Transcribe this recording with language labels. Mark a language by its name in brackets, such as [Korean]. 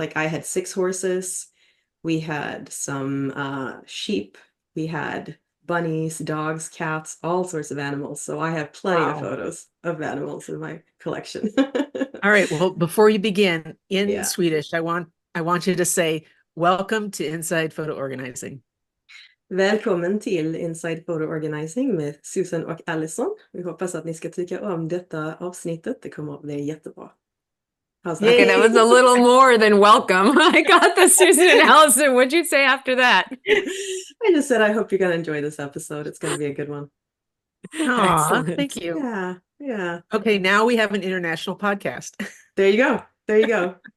[English] Like, I had 6 horses, we had some sheep, we had bunnies, dogs, cats, all sorts of animals. So I have plenty of photos of animals in my collection. All right. Well, before you begin in Swedish, I want you to say welcome to Inside Photo Organizing. [Swedish] Välkommen till Inside Photo Organizing med Susan och Allison. Vi hoppas att ni ska tycka om detta avsnittet. Det kommer att bli jättebra. [English] Okay, that was a little more than welcome. I got the Susan and Allison. What'd you say after that? I just said I hope you're going to enjoy this episode. It's going to be a good one. Aw, thank Excellent. you. Yeah, yeah. Okay, now we have an international podcast. There you go. There you go.